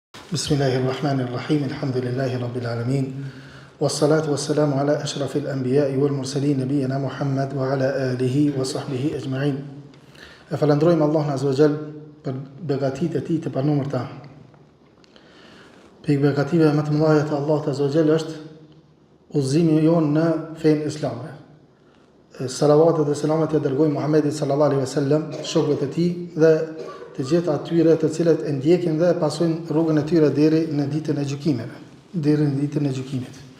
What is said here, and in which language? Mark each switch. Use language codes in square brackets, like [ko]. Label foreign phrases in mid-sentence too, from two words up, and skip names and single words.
[ar] بسم الله الرحمن الرحيم. الحمد لله رب العالمين. والصلاة والسلام على أشرف الأنبياء والمرسلين نبينا محمد وعلى آله وصحبه أجمعين. [sq] E falendrojmë Allahun [ar] عز وجل [sq] për begatitë e tij të panumërta. Për begative më të mëdha të Allahut [ar] عز وجل [sq] është udhëzimi jon në fenë islame. Salavatet dhe selamet ja dërgojmë Muhammedit [ar] صلى الله عليه وسلم, [sq] shokëve të tij dhe të gjithë atyre të cilët e ndjekin dhe pasojnë rrugën e tyre deri në ditën e gjykimit.